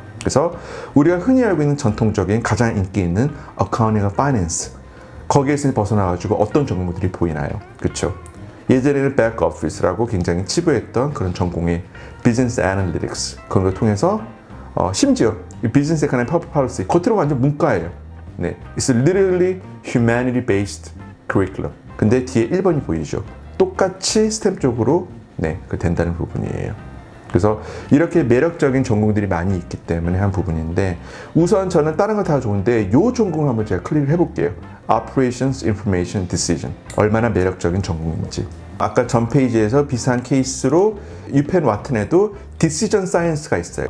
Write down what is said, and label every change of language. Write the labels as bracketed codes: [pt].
[ko] 그래서 우리가 흔히 알고 있는 전통적인 가장 인기 있는 어카운팅과 파이낸스, 거기에서 벗어나가지고 어떤 전공들이 보이나요? 그렇죠? 예전에는 백오피스라고 굉장히 치부했던 그런 전공의 비즈니스 애널리틱스, 그런 걸 통해서 심지어 비즈니스 에코노미 퍼블릭 policy, 겉으로 완전 문과예요. [en] 네, It's literally humanity-based curriculum. [ko] 근데 뒤에 1번이 보이죠? 똑같이 스템 쪽으로 된다는 부분이에요. 그래서 이렇게 매력적인 전공들이 많이 있기 때문에 한 부분인데, 우선 저는 다른 거 다 좋은데 이 전공을 한번 제가 클릭을 해볼게요. [en] Operations Information Decision. [ko] 얼마나 매력적인 전공인지. 아까 전 페이지에서 비슷한 케이스로 유펜 와튼에도 Decision Science가 있어요.